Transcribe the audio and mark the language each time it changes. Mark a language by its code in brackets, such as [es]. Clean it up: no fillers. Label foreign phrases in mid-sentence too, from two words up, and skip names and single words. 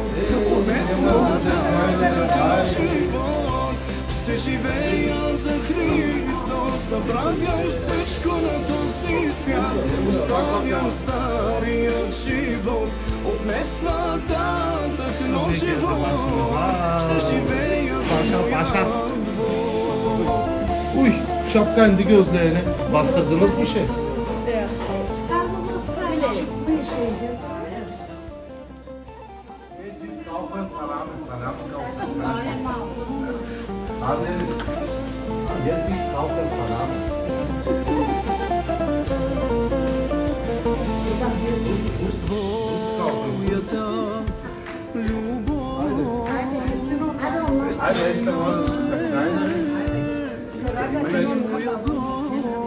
[bg] От днес нататък живот ще живея за Христос. Забравям всичко на този свят, оставям стария живот. От днес нататък нов живот ще живея за моя Бог. [tr] Uy, şapka indi gözlerini. Bastırdınız mı şey? Abi, [de] jetzt ich kaufe Salami. [bg] Твоята любов [de] Eine [bg] моя дом.